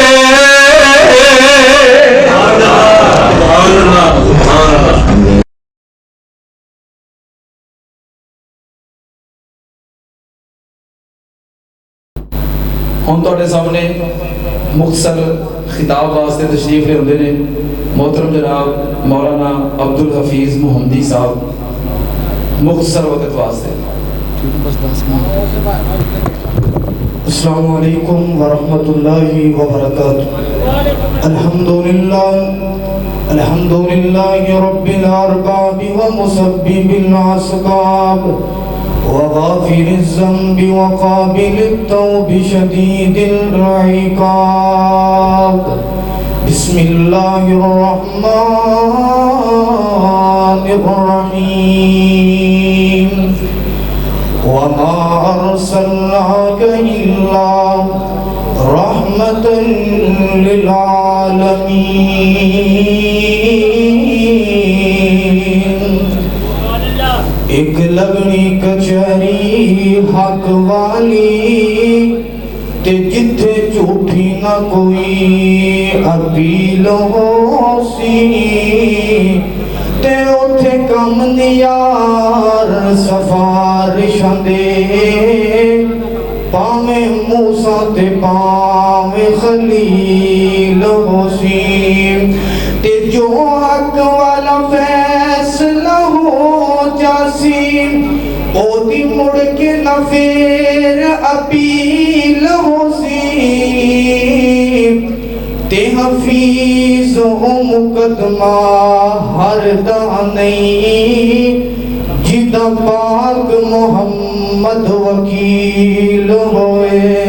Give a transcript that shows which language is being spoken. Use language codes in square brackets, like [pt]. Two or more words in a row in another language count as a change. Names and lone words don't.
[pa] ہم تواڈے سامنے مختصر خطاب واسطے تشریف لے آندے نے محترم جناب مولانا عبدالحفیظ محمدی صاحب مختصر وقت واسطے. [ar] السلام علیکم ورحمۃ اللہ وبرکاتہ. الحمدللہ رب الارباب ومسبب الاسباب وغافر الذنب وقابل التوب شدید العقاب. بسم اللہ الرحمن الرحیم. وما ارسلناک الا رحمة للعالمین. [pa] ایک لگنی کچہری حق والی تے جتھے جھوٹی نہ کوئی اپیل ہو سی, تے اوتھے کم نیار سفارشاں دے پاویں موسیٰ تے پاویں خلیل ہو سی. تے جو حق والا فیصلہ ہو جاسی او دی مڑ کے نہ پھر اپیل ہو سی. تے حفیظ ہو مقدمہ ہر دا نہیں جدا پاک محمد وکیل ہوئے.